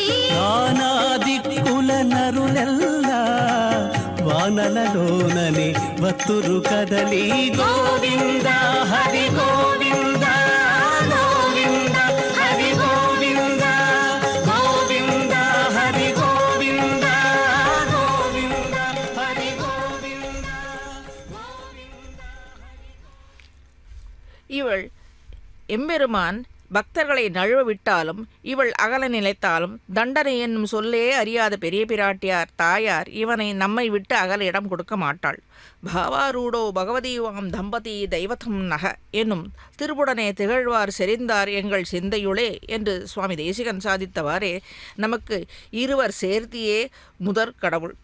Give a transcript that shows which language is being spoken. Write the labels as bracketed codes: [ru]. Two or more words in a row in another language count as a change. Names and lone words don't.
[te] నానా దిక్కుల నరులెల్లా వానలలోనని వత్తురు కదలి గోవింద హరి గోవింద గోవింద హరి గోవింద గోవింద హరి గోవింద గోవింద హరి గోవింద. [ta] இவள் எம்பெருமான் பக்தர்களை நழுவ விட்டாலும் இவள் அகல நிலைத்தாலும் தண்டனை என்னும் சொல்லே அறியாத பெரிய பிராட்டியார் தாயார் இவனை நம்மை விட்டு அகல இடம் கொடுக்க மாட்டாள். பாவாரூடோ பகவதீவாம் தம்பதி தெய்வத்தம் நக என்னும் திருப்புடனே திகழ்வார் செறிந்தார் எங்கள் சிந்தையுளே என்று சுவாமி தேசிகன் சாதித்தவாறே நமக்கு இருவர் சேர்த்தியே முதற் கடவுள்.